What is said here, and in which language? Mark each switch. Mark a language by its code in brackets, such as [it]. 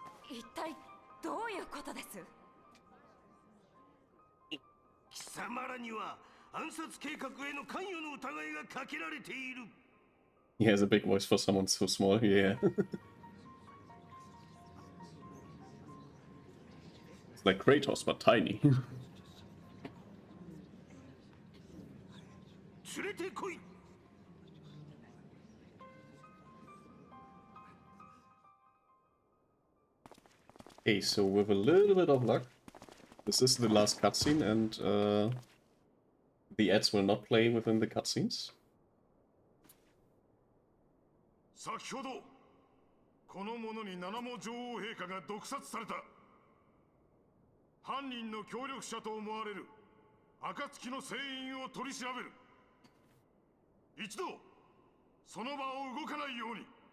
[ja] 一体どういうことです。貴様らには暗殺計画への関与の疑いがかけられている。 [en] He has a big voice for someone so small, yeah. It's like Kratos, but tiny. [ja] 連れてこい。 [en] Okay, so with a little bit of luck, this is the last cutscene, and the ads will not play within the cutscenes. [ja] 先ほどこの者に七も女王陛下が毒殺された。犯人の協力者と思われる暁の船員を取り調べる。一度その場を動かないように。